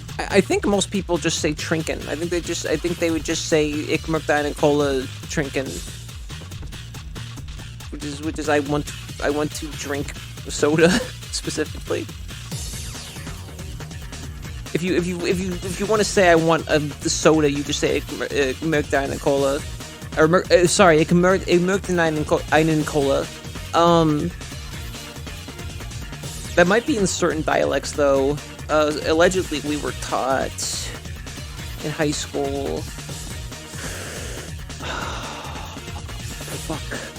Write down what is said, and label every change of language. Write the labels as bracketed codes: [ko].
[en] I think most people just say trinken. I think they would just say [de] ich möchte einen Cola trinken. [en] Which is I want to drink soda specifically. If you want to say I want the soda, you just say [de] ich möchte eine Cola, [en] or sorry, [de] ich möchte einen Cola. [en] That might be in certain dialects though. Allegedly, we were taught in high school. Fuck.